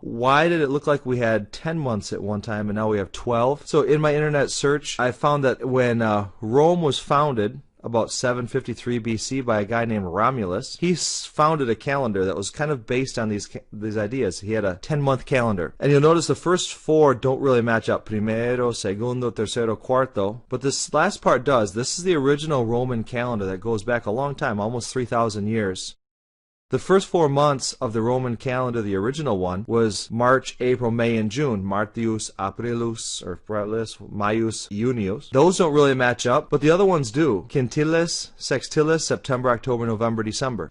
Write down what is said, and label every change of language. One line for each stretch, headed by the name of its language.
English: Why did it look like we had 10 months at one time and now we have 12? So in my internet search, I found that when Rome was founded, about 753 BC, by a guy named Romulus, he founded a calendar that was kind of based on these ideas. He had a 10-month calendar. And you'll notice the first four don't really match up.
Spanish: Primero, segundo, tercero, cuarto.
English: But this last part does. This is the original Roman calendar that goes back a long time, almost 3,000 years. The first 4 months of the Roman calendar, the original one, was March, April, May, and June.
Latin: Martius, Aprilus, or Aprilis, Maius, Junius.
English: Those don't really match up, but the other ones do. Quintilis, Sextilis, September, October, November, December.